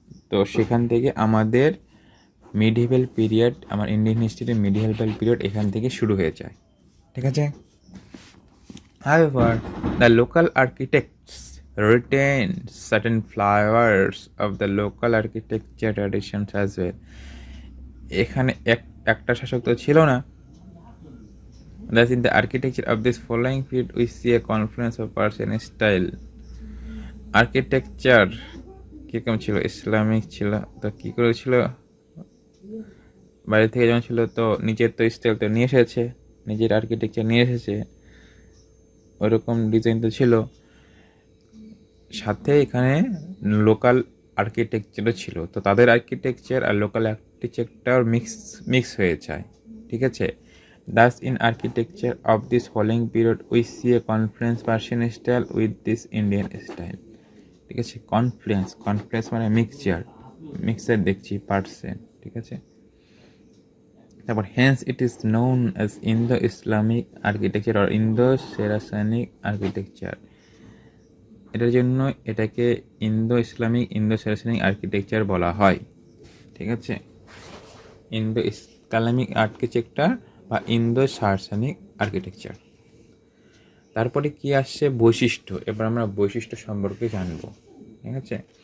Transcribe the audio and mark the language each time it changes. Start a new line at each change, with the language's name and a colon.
Bangla: তো সেখান থেকে আমাদের মিডিভেল পিরিয়ড, আমার ইন্ডিয়ান হিস্ট্রির মিডিভেল পিরিয়ড এখান থেকে শুরু হয়ে যায়। ঠিক আছে।
English: However, the local architects retain certain flavors of the local architecture traditions as well.
Bangla: এখানে একটা শাসক তো ছিল না।
English: Thus, in the architecture of this following period, we see a confluence of Persian style.
Bangla: Architecture কীরকম ছিল? ইসলামিক ছিল। তো কী করেছিল? বাইরে থেকে যেমন ছিল, তো নিজের তো স্টাইল তো নিয়ে এসেছে, নিজের আর্কিটেকচার নিয়ে এসেছে, ওরকম ডিজাইন তো ছিল। সাথে এখানে লোকাল আর্কিটেকচারও ছিল। তো তাদের আর্কিটেকচার আর লোকাল আর্কিটেকচার মিক্স হয়ে যায়। ঠিক আছে।
English: Thus, in architecture of this following period, we see a confluence Persian style with this Indian style.
Bangla: ঠিক আছে। কনফ্লুয়েন্স মানে মিক্সচার দেখছি পার্সেন্ট। ঠিক আছে।
English: তারপর hence it is known as Indo-Islamic architecture or Indo-Saracenic architecture.
Bangla: এটার জন্য এটাকে ইন্দো-সারাসেনিক আর্কিটেকচার বলা হয়। ঠিক আছে। ইন্দো-ইসলামিক আর্কিটেকচার বা ইন্দো-সারাসেনিক আর্কিটেকচার। তারপরে কি আসছে? বৈশিষ্ট্য। এবার আমরা বৈশিষ্ট্য সম্পর্কে জানব। ঠিক আছে।